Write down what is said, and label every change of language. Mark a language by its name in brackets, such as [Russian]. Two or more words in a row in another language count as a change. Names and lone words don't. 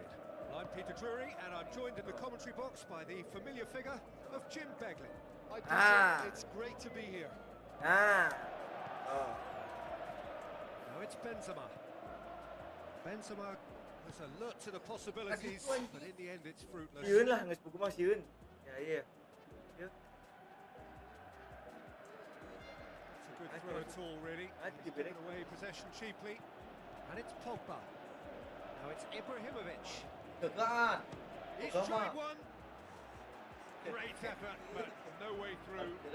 [English] I'm Peter Drury, and I'm joined in the commentary box by the familiar figure of Jim Beglin. Hi, Peter. It's great to be here. Now it's Benzema. Benzema was alert to the possibilities, but in the end it's fruitless. [Sundanese] Sieun lah, geus buku mah sieun. [Indonesian] Ya iya. [English] It's a good throw at all, really. He's given away possession cheaply, and it's Pogba. Now it's Ibrahimovic. [Indonesian] Dekat. [English] He's [Indonesian] Sama. [English] tried one. Great effort, but no way through.